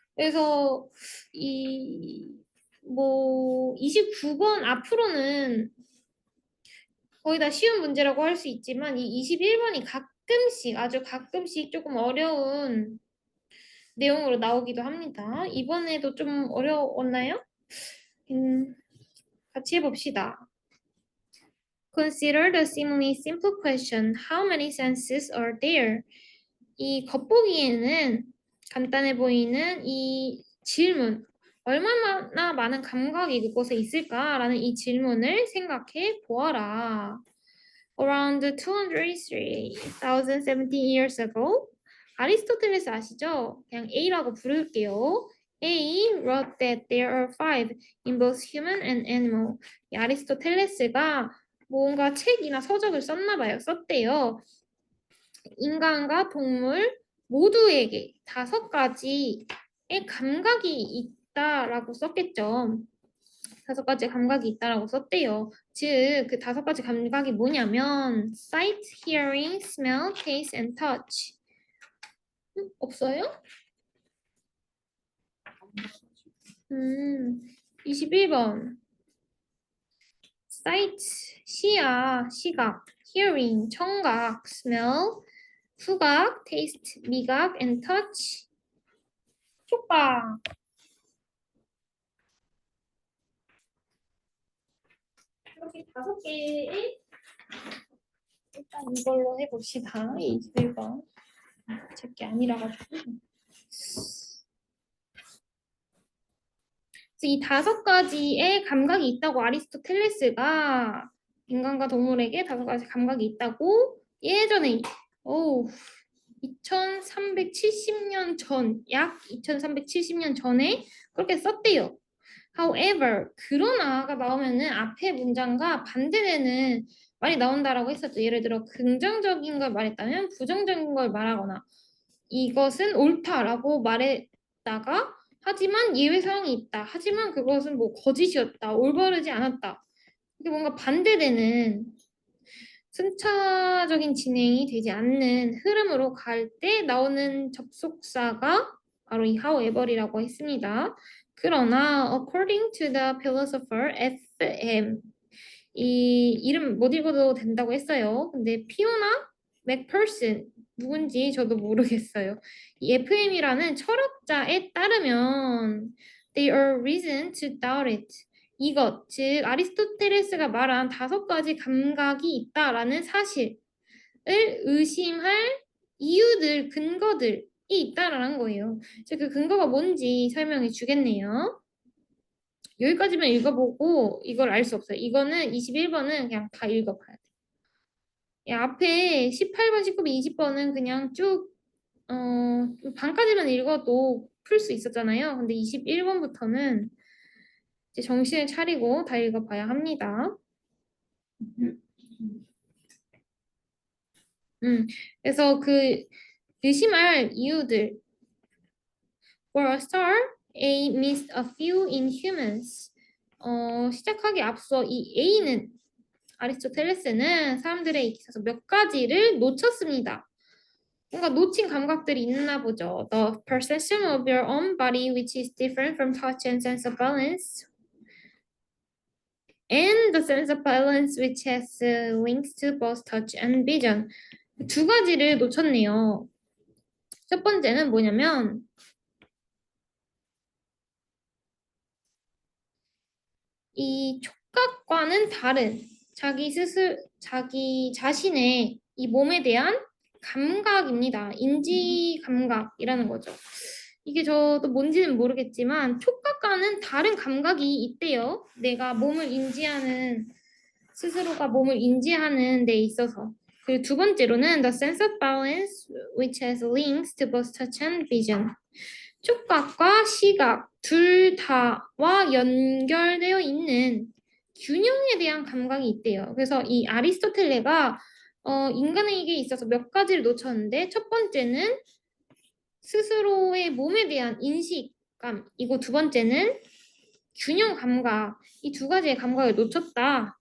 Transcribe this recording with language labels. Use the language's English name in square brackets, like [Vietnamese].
[Korean] 그래서 이 29번 앞으로는 거의 다 쉬운 문제라고 할 수 있지만 이 21번이 가끔씩 아주 가끔씩 조금 어려운 내용으로 나오기도 합니다. 이번에도 좀 어려웠나요? 음, 같이 해봅시다. [English] Consider the seemingly simple question, how many senses are there? [Korean] 이 겉보기에는 간단해 보이는 이 질문, 얼마나 많은 감각이 그곳에 있을까라는 이 질문을 생각해 보아라. [English] Around 203,017 years ago, [Korean] 아리스토텔레스 아시죠? 그냥 A라고 부를게요. [English] A wrote that there are five in both human and animal. [Korean] 이 아리스토텔레스가 뭔가 책이나 서적을 썼나 봐요. 썼대요. 인간과 동물 모두에게 5가지의 감각이 있다라고 썼겠죠. 5가지 감각이 있다라고 썼대요. 즉, 그 5가지 감각이 뭐냐면 [English] sight, hearing, smell, taste, and touch. [Korean] 없어요? 21번. sight, 시각, hearing, 청각, smell, 후각, taste, 미각, and touch, 촉각. 이렇게 5개의 일단 이걸로 해봅시다. 21번. 제게 아니라 가지고. 이 5가지의 감각이 있다고 아리스토텔레스가 인간과 동물에게 5가지 감각이 있다고 예전에 2370년 전, 약 2370년 전에 그렇게 썼대요. However, 그러나가 나오면은 앞에 문장과 반대되는 말이 나온다라고 했었죠. 예를 들어 긍정적인 걸 말했다면 부정적인 걸 말하거나 이것은 옳다라고 말했다가 하지만 예외 사항이 있다. 하지만 그것은 거짓이었다. 올바르지 않았다. 이게 뭔가 반대되는 순차적인 진행이 되지 않는 흐름으로 갈 때 나오는 접속사가 바로 이 however이라고 했습니다. 그러나 [English] according to the philosopher F.M. [Korean] 이 이름 못 읽어도 된다고 했어요. 근데 피오나 맥퍼슨 누군지 저도 모르겠어요. 이 FM이라는 철학자에 따르면 [English] there are reason to doubt it. [Korean] 이것, 즉 아리스토텔레스가 말한 5가지 감각이 있다라는 사실을 의심할 이유들, 근거들이 있다라는 거예요. 즉 그 근거가 뭔지 설명해 주겠네요. 여기까지만 읽어보고 이걸 알 수 없어요. 이거는 21번은 그냥 다 읽어봐야 돼. 앞에 18번, 19번, 20번은 그냥 쭉 반까지만 읽어도 풀 수 있었잖아요. 근데 21번부터는 이제 정신을 차리고 다 읽어봐야 합니다. 그래서 그 의심할 이유들. [English] For a start, A missed a few in humans. [Korean] 시작하기 앞서 이 A는 아리스토텔레스는 사람들에 있어서 몇 가지를 놓쳤습니다. 뭔가 놓친 감각들이 있나 보죠. [English] The perception of your own body, which is different from touch and sense of balance, and the sense of balance, which has links to both touch and vision. [Korean] 2가지를 놓쳤네요. 첫 번째는 뭐냐면 이 촉각과는 다른 자기 자신의 이 몸에 대한 감각입니다. 인지 감각이라는 거죠. 이게 저도 뭔지는 모르겠지만 촉각과는 다른 감각이 있대요. 내가 몸을 인지하는 스스로가 몸을 인지하는 데 있어서. 그리고 2번째로는 [English] the sense of balance which has links to both touch and vision. [Korean] 촉각과 시각 둘 다와 연결되어 있는 균형에 대한 감각이 있대요. 그래서 이 아리스토텔레가 인간에게 있어서 몇 가지를 놓쳤는데 첫 번째는 스스로의 몸에 대한 인식감이고 두 번째는 균형 감각 이 두 가지의 감각을 놓쳤다.